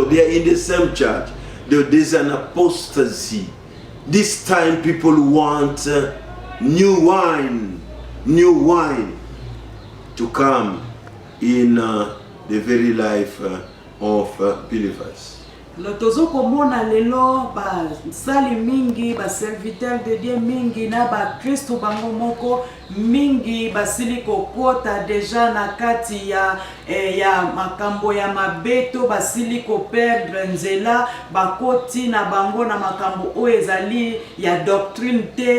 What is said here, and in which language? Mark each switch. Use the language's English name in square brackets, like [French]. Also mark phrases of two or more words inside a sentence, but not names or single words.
[English] They are in the same church. There is an apostasy. This time people want new wine to come in the very life of believers. [Lingala] Lotozo komona lelo ba sali mingi ba [French] serviteur de Dieu [Lingala] mingi na ba Kristo bango moko mingi basili kokota deja na kati ya makambo ya mabeto basili ko perdre nzela bakoti na bango na makambo o ezali ya doctrine te.